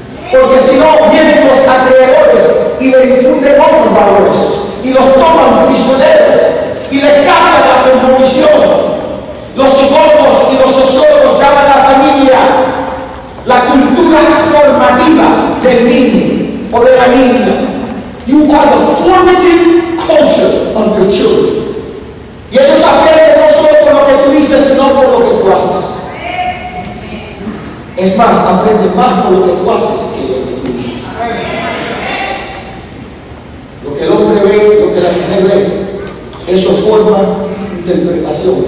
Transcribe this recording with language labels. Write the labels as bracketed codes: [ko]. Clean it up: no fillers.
[es] Porque si no, vienen los acreedores y le infunden otros valores y los toman prisioneros y les cambian la composición. Los psicólogos y los sociólogos llaman a la familia la cultura formativa del niño o de la niña. [en] You are the formative culture of your children. [es] Y ellos aprenden no solo por lo que tú dices, sino por lo que tú haces. Es más, aprenden más por lo que tú haces que lo que tú dices. Lo que el hombre ve, lo que la mujer ve, eso forma interpretación.